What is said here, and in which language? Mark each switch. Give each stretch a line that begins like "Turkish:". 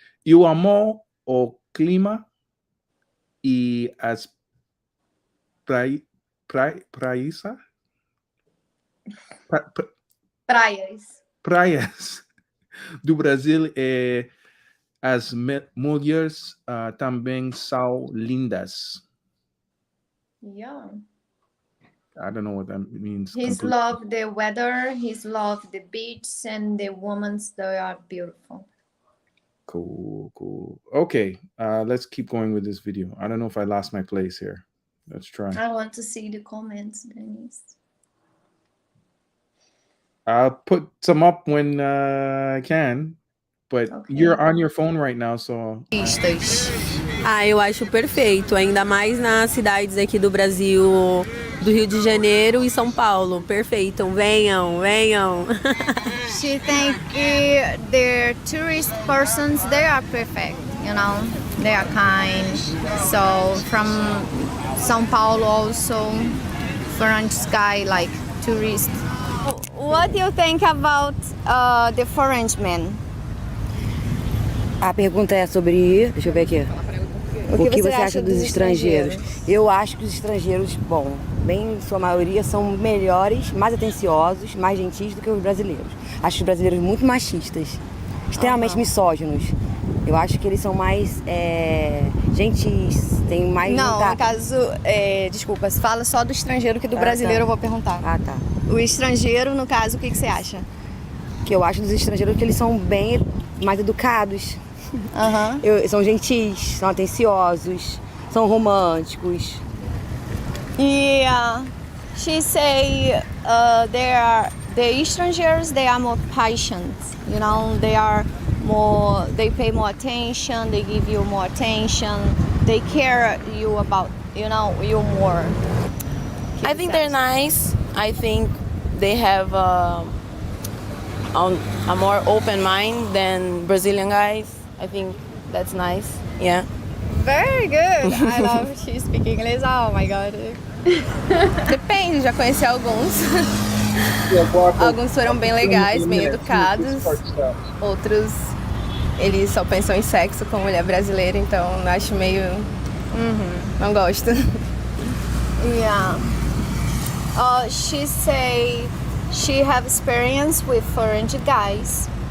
Portuguese: Eu amo o clima e as praísa? Praias. Praias do Brasil e as mulheres também são lindas.
English: Yeah. I don't know what that means. He's love the weather, he's love the beach, and the women, they are beautiful. Cool. Okay, let's keep going with this video. I don't know if I lost my place here. Let's try. I want to see the comments, Denise. I'll put some up when I can, but you're on your phone right now, so.
Portuguese: Eu acho perfeito, ainda mais nas cidades aqui do Brasil, do Rio de Janeiro e São Paulo. Perfeito, venham.
English: She think the tourist persons, they are perfect, they are kind. So from São Paulo also, foreign sky like tourist. What do you think about the foreign men?
Portuguese: A pergunta é sobre, deixa eu ver aqui. O que você acha dos estrangeiros? Eu acho que os estrangeiros, bom, bem sua maioria são melhores, mais atenciosos, mais gentis do que os brasileiros. Acho os brasileiros muito machistas, extremamente misóginos. Eu acho que eles são mais gentis, tem mais... Não, no caso, desculpa, se fala só do estrangeiro que do brasileiro, eu vou perguntar. Ah, tá. O estrangeiro, no caso, o que você acha? Que eu acho dos estrangeiros que eles são bem mais educados. São gentis, são atenciosos, são românticos.
English: Yeah, she say the strangers, they are more patient, they pay more attention, they give you more attention, they care you about, you more. I think they're nice. I think they have a more open mind than Brazilian guys. I think that's nice. Yeah. Very good. I love she speak English. Oh my god.
Portuguese: Depende, já conheci alguns. Alguns foram bem legais, bem educados. Outros, eles só pensam em sexo com mulher brasileira, então acho meio... não gosto.
English: Yeah. She say she have experience with foreign guys.